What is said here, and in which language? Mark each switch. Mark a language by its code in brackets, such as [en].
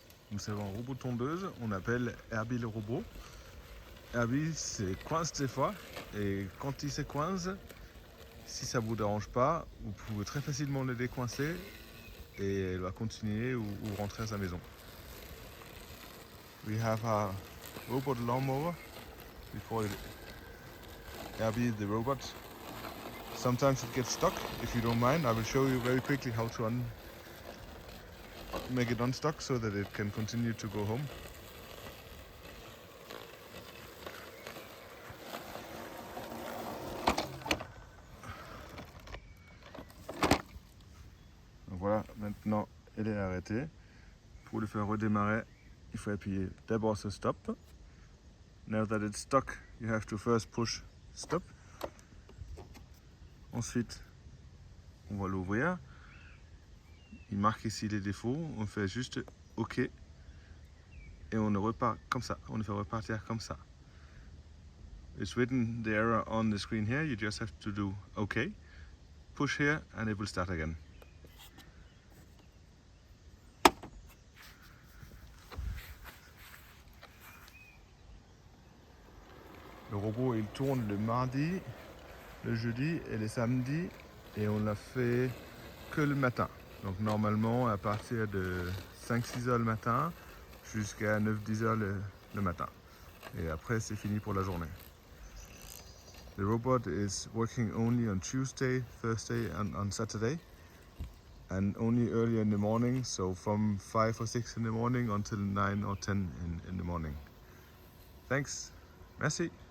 [fr] Nous avons un robot tondeuse, on appelle Herbie le robot. Herbie se coince des fois, et quand il se coince, si ça ne vous dérange pas, vous pouvez très facilement le décoincer et elle va continuer ou rentrer à sa maison. [en] We have a robot lawnmower. We call it Herbie the robot. Sometimes it gets stuck. If you don't mind, I will show you very quickly how to make it unstuck so that it can continue to go home. [fr] Donc voilà, maintenant elle est arrêtée. Pour le faire redémarrer, il faut appuyer d'abord sur stop. [en] Now that it's stuck, you have to first push stop. [fr] Ensuite, on va l'ouvrir. Il marque ici les défauts. On fait juste OK. Et on repart comme ça. On le fait repartir comme ça. [en] It's written the error on the screen here. You just have to do OK. Push here and it will start again. [fr] Le robot il tourne le mardi, le jeudi et le samedi et on l'a fait que le matin. Donc normalement à partir de 5-6 heures le matin jusqu'à 9-10 heures le matin. Et après c'est fini pour la journée. [en] The robot is working only on Tuesday, Thursday and on Saturday and only early in the morning, so from 5 or 6 in the morning until 9 or 10 in the morning. Thanks. [fr] Merci.